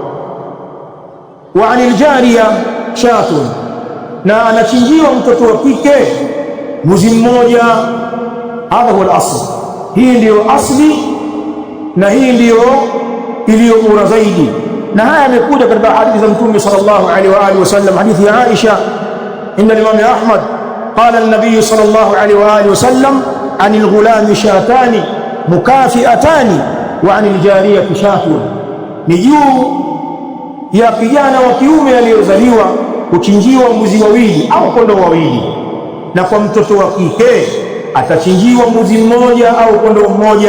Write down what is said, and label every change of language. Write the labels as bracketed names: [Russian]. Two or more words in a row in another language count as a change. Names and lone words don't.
[Arabic] وعن الجارية شاة, [Swahili] na anachinjiwa mtoto wa kike mbuzi mmoja. [Arabic] هذا هو الأصل, [Swahili] hii ndiyo asli na hii ndiyo iliyo bora zaidi. Na haya yamekuja katika hadithi za Mtume [Arabic] صلى الله عليه وآله وسلم. [Swahili] Hadithi ya Aisha [Arabic] عند الإمام أحمد، قال النبي صلى الله عليه وآله وسلم، عن الغلام شاتان مكافئتان وعن الجارية شاة, [Swahili] ni juu ya kijana wa kiume aliyozaliwa kuchinjiwa mbuzi wawili au kondoo wawili, na kwa mtoto wa kike atachinjiwa mbuzi mmoja au kondoo mmoja.